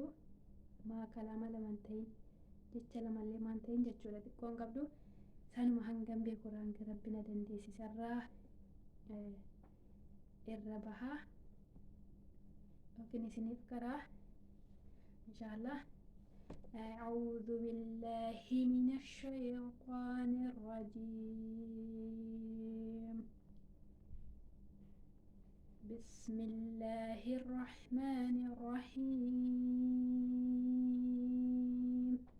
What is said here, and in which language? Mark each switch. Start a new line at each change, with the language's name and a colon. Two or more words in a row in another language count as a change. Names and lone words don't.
Oromo: Kalaama lama hin ta'in jecha lamallee maan ta'in jechuudha xiqqoo hin qabdu. Sanuma hangam beeku hanga rabbi na dandeessisarraa irra bahaa yookiin isiniif karaa inshaallah.
Arabic: أعوذ بالله من الشيطان الرجيم. بسم الله الرحمن الرحيم.